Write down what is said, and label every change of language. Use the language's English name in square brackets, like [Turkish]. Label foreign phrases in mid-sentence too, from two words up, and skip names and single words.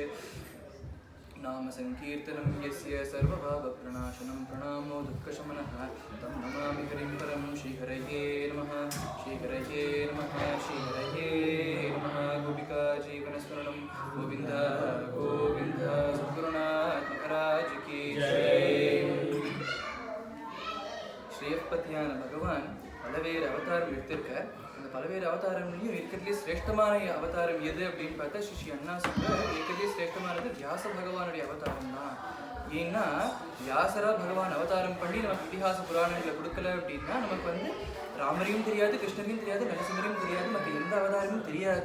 [Sanskrit] नाम संकीर्तनं यस्य सर्वभावप्रणाशनं प्रणामो दुःखशमनः तं नमामि हरिं परं। श्रीहरये नमः श्रीहरये नमः श्रीहरये नमः। गोपिका जीवनस्मरणं गोविन्द गोविन्द [Hindi] सद्गुरुनाथ महाराज की जय। [Tamil] ஸ்ரீயப்பதியான பகவான் பலவேறு அவதாரம் எடுத்திருக்கார். அந்த பலவேறு அவதாரம்லையும் இருக்கிறதுலே சிரேஷ்டமான அவதாரம் எது அப்படின்னு பார்த்தா ஸ்ரீ அண்ணா சொல்ற இருக்கிறதுலே சிரேஷ்டமானது வியாச பகவானுடைய அவதாரம் தான். ஏன்னா வியாசரா பகவான் அவதாரம் பண்ணி நமக்கு இதிகாச புராணங்களை கொடுக்கல அப்படின்னா நமக்கு வந்து ராமரையும் தெரியாது, கிருஷ்ணரையும் தெரியாது, நரசிம்மரையும் தெரியாது, நமக்கு எந்த அவதாரமும் தெரியாது.